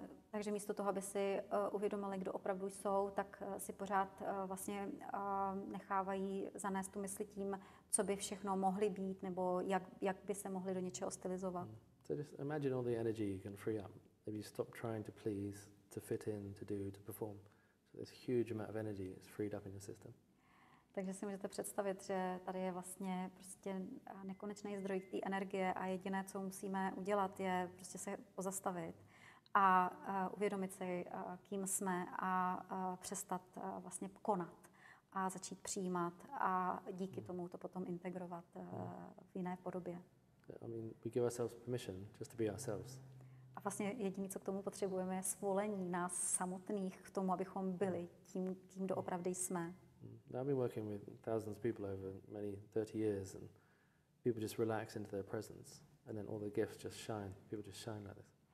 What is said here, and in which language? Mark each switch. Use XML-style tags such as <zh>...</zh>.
<cs>Takže místo toho, aby si uvědomili, kdo opravdu jsou, tak si pořád vlastně nechávají zanést tu mysli tím, co by všechno mohli být, nebo jak by se mohli do něčeho stylizovat.</cs> <en>So just imagine all the energy you can free up. Maybe you stop trying to please, to fit in, to do, to perform. So this huge amount of energy is freed up in your system.</en> <cs>Takže si můžete představit, že tady je vlastně prostě nekonečný zdroj té energie a jediné, co musíme udělat, je prostě se pozastavit a uvědomit si, kým jsme a přestat vlastně konat a začít přijímat a díky tomu to potom integrovat v jiné podobě.</cs> <en>I mean, we give ourselves permission just to be ourselves.</en> <cs>A vlastně jediné, co k tomu potřebujeme, je svolení nás samotných k tomu, abychom byli tím, kým doopravdy jsme.</cs> <en>I've been working with thousands of people over many 30 years, and people just relax into their presence, and then all the gifts just shine. People just shine like this.</en>